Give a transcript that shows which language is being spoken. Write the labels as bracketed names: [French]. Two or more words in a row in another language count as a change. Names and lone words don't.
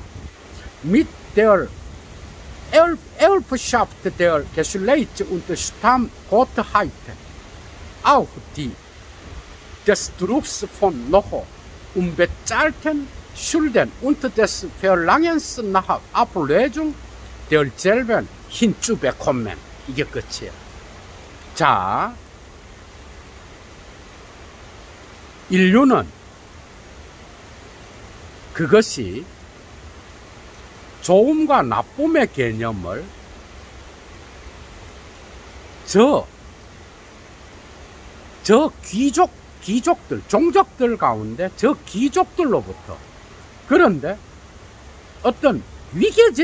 [German] Mit der Erbschaft der Geschlecht- und Stammgottheit auch die des Drucks von noch unbezahlten Schulden und des Verlangens nach Ablösung derselben hinzubekommen. [Korean] 이게 끝이에요. 자, 인류는 그것이 좋음과 나쁨의 개념을 저 귀족들, 종족들 가운데 저 귀족들로부터, 그런데 어떤 위계